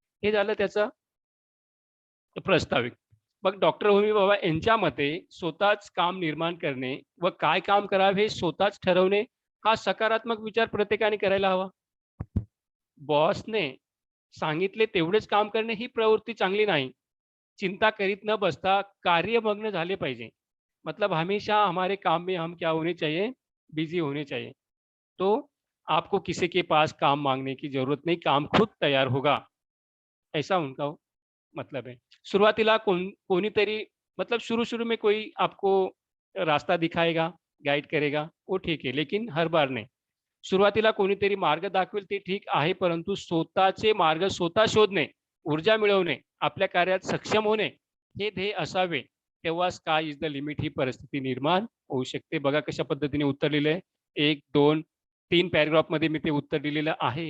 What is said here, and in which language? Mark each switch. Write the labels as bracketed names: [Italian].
[Marathi] हे झालं त्याचं प्रस्ताविक. मग डॉक्टर होमी बाबा यांच्या मते स्वतःच काम निर्माण करणे व काय काम करावे हे स्वतःच ठरवणे हा सकारात्मक विचार प्रत्येकाने करायला हवा. बॉसने सांगितले तेवढेच काम करणे ही प्रवृत्ती चांगली नाही. चिंता करीत न बसता कार्यमग्न झाले पाहिजे. [Hindi] मतलब हमेशा हमारे काम में हम क्या होने चाहिए, बिजी होने चाहिए. तो आपको किसी के पास काम मांगने की जरूरत नहीं, काम खुद तैयार होगा, ऐसा उनका मतलब है. [Marathi] सुरुवातीला कोणीतरी, [Hindi] मतलब शुरू में कोई आपको रास्ता दिखाएगा, गाइड करेगा, वो ठीक है, लेकिन हर बार नहीं. [Marathi] सुरुवातीला कोणीतरी मार्ग दाखवेल ते ठीक आहे, परंतु स्वतःचे मार्ग स्वतः शोधणे, ऊर्जा मिळवणे, आपल्या कार्यात सक्षम होणे हे ध्येय असावे. तेव्हा स्काय इज द लिमिट ही परिस्थिती निर्माण होऊ शकते. बघा कशा पद्धतीने उत्तर लिहिलंय. 1, 2, 3 पॅराग्राफमध्ये मी ते उत्तर दिलेलं आहे.